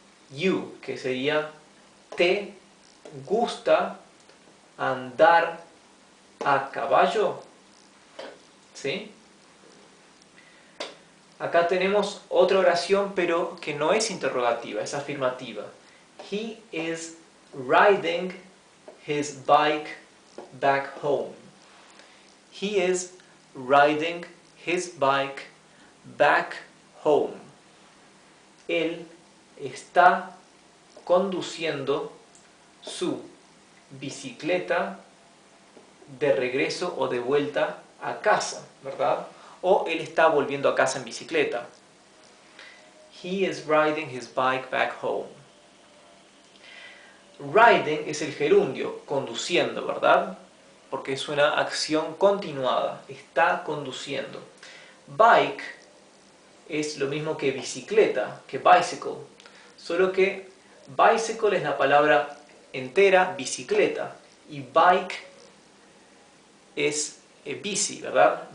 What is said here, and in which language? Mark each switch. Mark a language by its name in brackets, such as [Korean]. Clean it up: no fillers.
[Spanish] You, que sería ¿te gusta andar a caballo? ¿Sí? Acá tenemos otra oración, pero que no es interrogativa, es afirmativa. [English] He is riding his bike back home. He is riding his bike back home. [Spanish] Él está conduciendo su bicicleta de regreso o de vuelta a casa, ¿verdad? O él está volviendo a casa en bicicleta. [English] He is riding his bike back home. [Spanish] Riding es el gerundio, conduciendo, ¿verdad? Porque es una acción continuada, está conduciendo. Bike es lo mismo que bicicleta, que bicycle, solo que bicycle es la palabra entera, bicicleta, y bike es bici, ¿verdad?